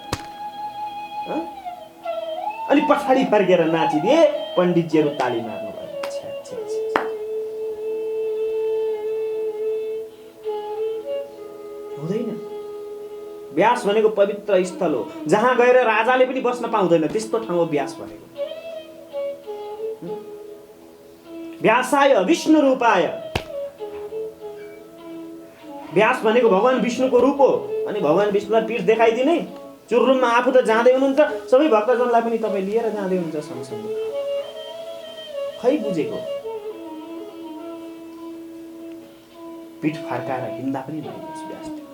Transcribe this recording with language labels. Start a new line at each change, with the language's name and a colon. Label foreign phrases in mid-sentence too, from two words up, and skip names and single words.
Nepali: अनि पछाडि फर्केर नाचिदिए। पण्डितजीहरू ताली मार्नु भयो। हुँदैन। व्यास भनेको पवित्र स्थल हो, जहाँ गएर राजाले पनि बस्न पाउँदैन, त्यस्तो ठाउँ हो व्यास भनेको।
Sanskrit: व्यासाय विष्णु रूपाय।
Nepali: व्यास भनेको भगवान विष्णुको रूप हो। अनि भगवान विष्णुलाई पीठ देखाइदिने, चुरुममा आफू त जाँदै हुनुहुन्छ, सबै भक्तजनलाई पनि तपाईँ लिएर जाँदै हुनुहुन्छ सँगसँगै। खै बुझेको? पीठ फर्काएर हिँड्दा पनि नहिँड्नुहोस् व्यास।